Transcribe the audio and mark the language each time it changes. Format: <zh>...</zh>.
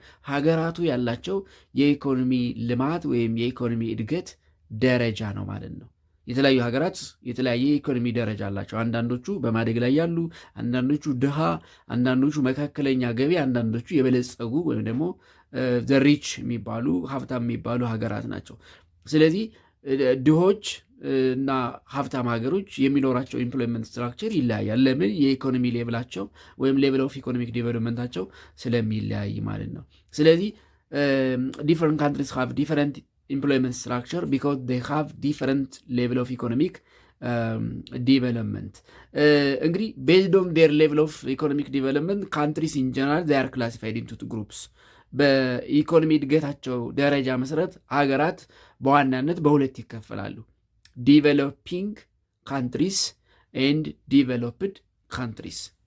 <am>ሀገራቱ ያላቸው የኢኮኖሚ ልማት ወይም የኢኮኖሚ እድገት ደረጃ ነው ማለት ነው። የተለያዩ ሀገራት የተለያየ ኢኮኖሚ ደረጃ አላቸው። አንዳንዶቹ በማደግ ላይ ያሉ፣ አንዳንዶቹ ድሃ፣ አንዳንዶቹ መካከለኛ ገቢ፣ አንዳንዶቹ የበለጸጉ ወይም ደግሞ ዘሪች የሚባሉ ሀብታም የሚባሉ ሀገራት ናቸው። ስለዚህ ድሆች እና ሀብታም ሀገሮች የሚኖራቸው ኢምፕሎይመንት ስትራክቸር ይለያያል። ለምን? የኢኮኖሚ ሌቭላቸው ወይም</am> <en>ሌቭል ኦፍ ኢኮኖሚክ ዲቨሎፕመንታቸው ስለሚለያይ ማለት ነው። ስለዚህ ዲፈረንት ካንትሪስ ሃቭ ዲፈረንት employment structure because they have different level of economic development. እንግዲህ based on their level of economic development countries in general they are classified into two groups.</en> <am>በኢኮኖሚ እድገታቸው ደረጃ መሰረት ሀገራት በዋናነት በሁለት ይከፈላሉ።</am> <en>developing countries and developed countries.</en>